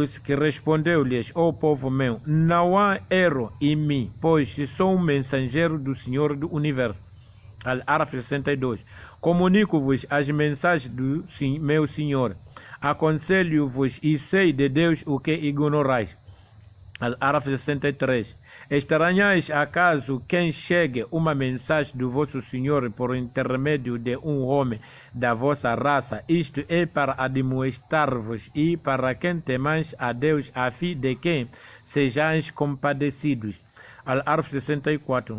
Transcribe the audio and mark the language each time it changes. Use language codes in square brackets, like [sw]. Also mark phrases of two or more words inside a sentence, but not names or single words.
[pt] Que respondeu-lhes: ó povo meu, não há erro em mim, pois sou um mensageiro do Senhor do Universo. Al-Araf 62. Comunico-vos as mensagens do meu Senhor. Aconselho-vos e sei de Deus o que ignorais. Al-Araf 63. Estranhais acaso quem chegue uma mensagem do vosso Senhor por intermédio de um homem da vossa raça? Isto é para admoestar-vos e para quem temais a Deus, a fim de quem sejais compadecidos. Al-Araf 64.